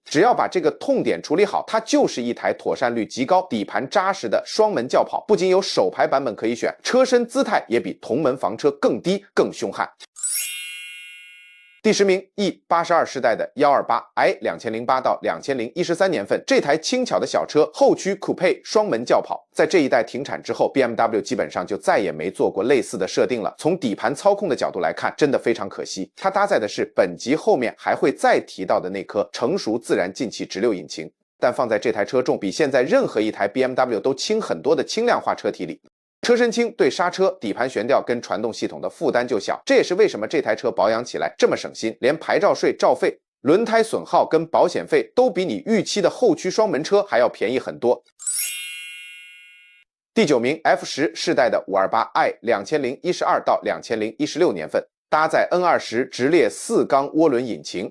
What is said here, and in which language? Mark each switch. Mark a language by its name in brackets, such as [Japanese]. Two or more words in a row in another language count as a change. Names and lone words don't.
[Chinese] 只要把這個痛點處理好，它就是一台妥善率極高、底盤扎實的雙門轎跑。不僅有手排版本可以選，車身姿態也比同門房車更低、更兇悍。第10名 E82 世代的 128i 2008到2013年份，這台輕巧的小車後驅 Coupe 雙門轎跑，在這一代停產之後 BMW 基本上就再也沒做過類似的設定了。從底盤操控的角度來看，真的非常可惜。它搭載的是本集後面還會再提到的那顆成熟自然进氣直六引擎。但放在這台車中比現在任何一台 BMW 都輕很多的輕量化車體裡。車身輕，對剎車、底盤懸吊跟傳動系統的負擔就小，這也是為什麼這台車保養起來這麼省心，連牌照稅、照費、輪胎損耗跟保險費都比你預期的後驅雙門車還要便宜很多。第9名 F10 世代的 528i 2012到2016年份，搭載 N20 直列4缸涡輪引擎。